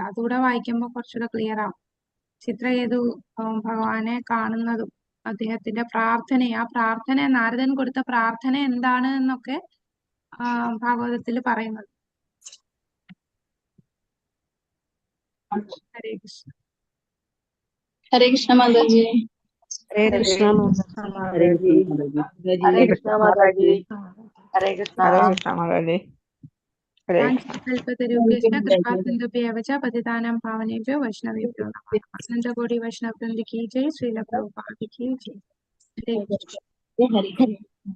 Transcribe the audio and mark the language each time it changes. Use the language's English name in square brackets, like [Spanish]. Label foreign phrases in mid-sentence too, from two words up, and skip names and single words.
[Malayalam] അതുകൂടെ വായിക്കുമ്പോൾ കുറച്ചുകൂടെ ക്ലിയർ ആവും. ചിത്രകേതു ഭഗവാനെ കാണുന്നതും അദ്ദേഹത്തിന്റെ ആ പ്രാർത്ഥന നാരദൻ കൊടുത്ത പ്രാർത്ഥന എന്താണ് എന്നൊക്കെ ഭാഗവതത്തിൽ പറയുന്നത്. ഹരേ കൃഷ്ണ. ഹരേ കൃഷ്ണ മാതാജി. ഹരേ കൃഷ്ണ ഹരേ മാതാജി. കൃഷ്ണ മാതാജി. ഹരേ കൃഷ്ണ മാതാജി. ഹരേ കൃഷ്ണ. ഹരേ കൃഷ്ണ മാതാജി. ഹരേ കൃഷ്ണ. [Sanskrit] कल्पतरुभ्यश्च कृपासिन्धुभ्य एव च पतितानां पावनेभ्यो वैष्णवेभ्यो नमः. [Hindi] अनन्तकोटि वैष्णव वृन्द की जय। श्रील प्रभुपाद की जय। हरे कृष्ण. ഹരേ